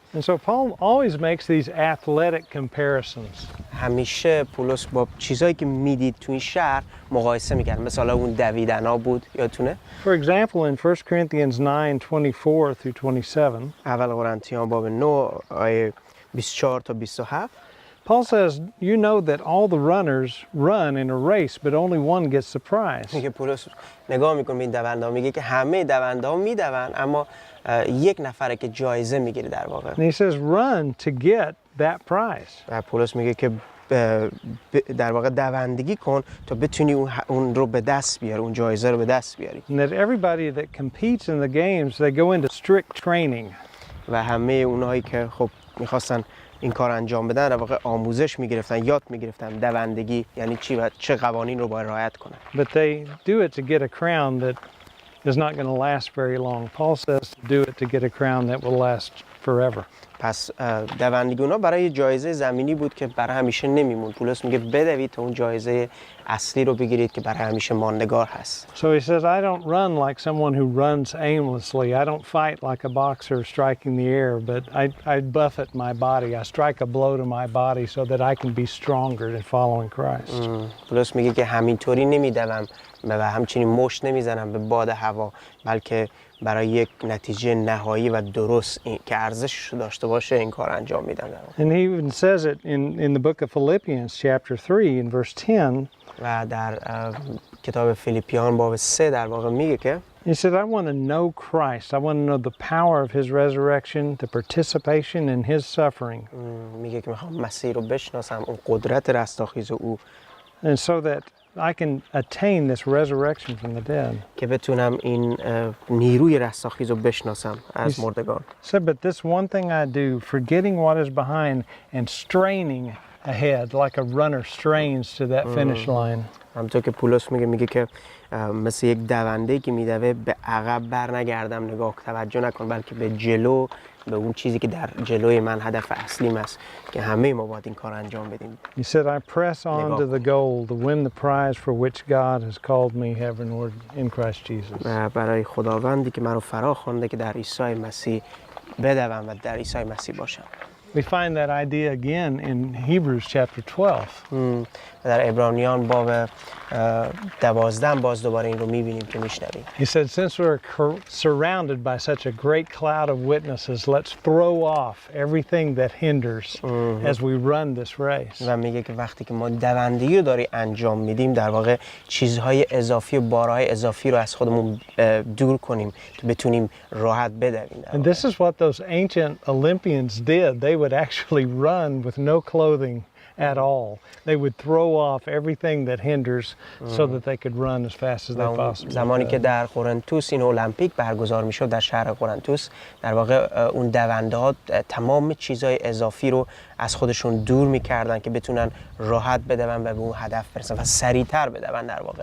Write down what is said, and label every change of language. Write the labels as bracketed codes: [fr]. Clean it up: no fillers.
[en] And so Paul always makes these athletic comparisons. [fa] همیشه پولس با چیزایی که میدید تو این شهر مقایسه میکرد. مثلا اون دویدنا بود، یادتونه؟ [en] For example, in 1 Corinthians 9:24 through 27, [fa] اول قرنتیان باب 9 آیه 24 تا 27 [en] Paul says, "You know that all the runners run in a race, but only one gets the prize." [fa] میگه پولس نگاه میکنه به این دوندها، میگه که همه دوندها میدون اما یک نفره که جایزه میگیره در واقع. [en] And he says, "Run to get that prize." [fa] و پولس میگه که در واقع دوندگی کن تا بتونی اون رو به دست بیاری، اون جایزه رو به دست بیاری. [en] And that everybody that competes in the games, they go into strict training. [fa] و همه اونایی که خب میخواستن این کار انجام بدن در واقع آموزش میگرفتن، یاد میگرفتن دوندگی یعنی چی و چه قوانین رو باید رعایت کنن. [en] But they do it to get a crown that is not going to last very long. Paul says to do it to get a crown that will last forever. [fa] پس دوندگی اونا برای جایزه زمینی بود که برای همیشه نمیمون. پولس میگه بدوید تا اون جایزه اصلی رو بگیرید که برای همیشه ماندگار هست. [en] So he says, I don't run like someone who runs aimlessly. I don't fight like a boxer striking the air, but I buffet my body. I strike a blow to my body so that I can be stronger in following Christ. [fa] پولس میگه که همینطوری نمیدوم و همچنین مشت نمیزنم به باد هوا، بلکه برای یک نتیجه نهایی و درست که ارزشش داشته باشه این کار انجام میدم. [en] And he even says it in the book of Philippians chapter 3 in verse 10. [fa] و در کتاب فیلیپیان باب 3 در واقع میگه که [en] He said, I want to know Christ. I want to know the power of his resurrection, the participation in his suffering. [fa] میگه که میخوام مسیح رو بشناسم، اون قدرت رستاخیز او. [en] And so that I can attain this resurrection from the dead. [fa] که بتونم این نیروی رستاخیز رو بشناسم از مردگان. [en] Said, but this one thing I do, forgetting what is behind and straining ahead, like a runner strains to that finish line. [fa] همونطور که پولس میگه که مثل یک دونده‌ای که میدوه به عقب بر نگردم، نگاه توجه نکن، بلکه به جلو، به اون چیزی که در جلوی من هدف اصلیم است که همه ما باید این کار انجام بدیم. [en] He said, I press on to the goal to win the prize for which God has called me heavenward in Christ Jesus. [fa] برای خداوندی که مرا فرا خوانده که در عیسی مسیح بدوم و در عیسی مسیح باشم. [en] We find that idea again in Hebrews chapter 12. [fa] در عبرانیان باب 12 باز دوباره این رو می‌بینیم که می‌شنویم. [en] He said, since we're surrounded by such a great cloud of witnesses, let's throw off everything that hinders as we run this race. [fa] و میگه که وقتی که ما دوندگی رو داری انجام میدیم، در واقع چیزهای اضافی و بارهای اضافی رو از خودمون دور کنیم که بتونیم راحت بدویم. [en] And this is what those ancient Olympians did. They would actually run with no clothing at all. They would throw off everything that hinders so that they could run as fast as they possibly could. [fa] زمانی که در قرنتوس این المپیک برگزار میشد در شهر قرنتوس، در واقع اون دونده‌ها تمام چیزهای اضافی رو از خودشون دور میکردن که بتونن راحت بدون و به اون هدف برسن و سریعتر بدون در واقع.